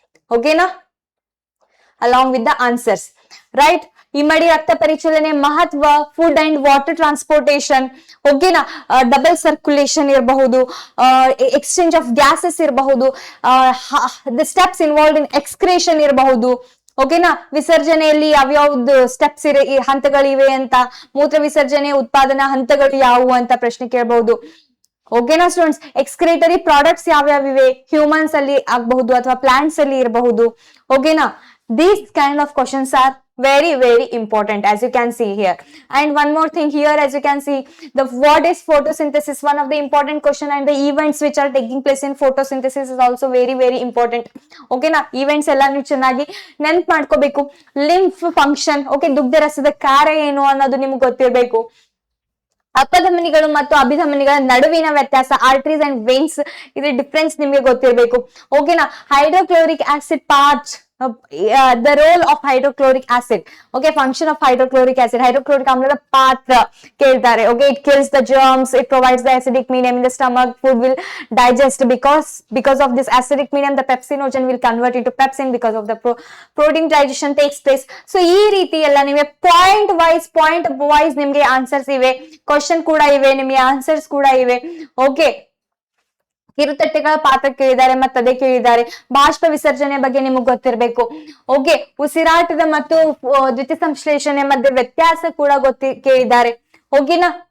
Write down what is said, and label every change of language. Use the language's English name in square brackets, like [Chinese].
[English] Okay na? Along with the answers, right? [Kannada] ಇಮ್ಮಡಿ ರಕ್ತ ಪರಿಚಲನೆ ಮಹತ್ವ, food and water transportation, ಓಕೆನಾ, double circulation ಇರಬಹುದು, exchange of gases ಇರಬಹುದು, [English] the steps involve in excretion [Kannada] ಇರಬಹುದು. ಓಕೆನಾ, ವಿಸರ್ಜನೆಯಲ್ಲಿ ಯಾವ್ಯಾವ್ದು ಸ್ಟೆಪ್ಸ್ ಹಂತಗಳಿವೆ ಅಂತ, ಮೂತ್ರ ವಿಸರ್ಜನೆ ಉತ್ಪಾದನಾ ಹಂತಗಳು ಯಾವುವು ಅಂತ ಪ್ರಶ್ನೆ ಕೇಳಬಹುದು. ಓಕೆನಾ ಸ್ಟೂಡೆಂಟ್ಸ್? ಎಕ್ಸ್ಕ್ರೇಟರಿ ಪ್ರಾಡಕ್ಟ್ಸ್ ಯಾವ್ಯಾವಿವೆ, ಹ್ಯೂಮನ್ಸ್ ಅಲ್ಲಿ ಆಗಬಹುದು ಅಥವಾ ಪ್ಲಾಂಟ್ಸ್ ಅಲ್ಲಿ ಇರಬಹುದು. ಓಕೆನಾ? [English] These kind of questions are very important, as you can see here. And one more thing here, as you can see, the what is photosynthesis, one of the important question, and the events which are taking place in photosynthesis is also very important. Okay na? [Kannada] Events ella ನೀವು ಚೆನ್ನಾಗಿ ನೆನಪು ಮಾಡ್ಕೋಬೇಕು. Lymph function, okay, ದುಗ್ಧ ರಸದ ಕಾರ್ಯ ಏನು ಅನ್ನೋದು ನಿಮ್ಗೆ ಗೊತ್ತಿರಬೇಕು. ಅಪಧಮನಿಗಳು ಮತ್ತು ಅಭಿಧಮನಿಗಳ ನಡುವಿನ ವ್ಯತ್ಯಾಸ, ಆರ್ಟರೀಸ್ ಅಂಡ್ ವೇನ್ಸ್, ಇದ್ರ ಡಿಫರೆನ್ಸ್ ನಿಮ್ಗೆ ಗೊತ್ತಿರಬೇಕು. ಓಕೆನಾ? [English] Hydrochloric acid part, the role of hydrochloric acid. Okay, function of hydrochloric acid. [Kannada] hydrochloric ಆಮ್ಲದ ಪಾತ್ರ ಕೇಳ್ತಾರೆ. [English] Okay, it kills the germs, it provides the acidic medium in the stomach, food will digest. Because of this acidic medium, the pepsinogen will convert into pepsin. Because of the protein digestion takes place. [Kannada] So ಈ ರೀತಿ ಎಲ್ಲ ನಿಮಗೆ point wise ನಿಮ್ಗೆ answers ಇವೆ, question ಕೂಡ ಇವೆ, ನಿಮ್ಗೆ answers ಕೂಡ ಇವೆ. ಓಕೆ, ಕಿರುತಟ್ಟೆಗಳ ಪಾತ್ರ ಕೇಳಿದ್ದಾರೆ, ಅದೇ ಕೇಳಿದ್ದಾರೆ. ಬಾಷ್ಪ ವಿಸರ್ಜನೆ ಬಗ್ಗೆ ನಿಮಗೆ ಗೊತ್ತಿರಬೇಕು. ಓಕೆ, ಉಸಿರಾಟದ ಮತ್ತು ದ್ವಿತೀಯ ಸಂಶ್ಲೇಷಣೆ ಮಧ್ಯೆ ವ್ಯತ್ಯಾಸ ಕೂಡ ಕೇಳಿದ್ದಾರೆ. ಓಕೆನಾ?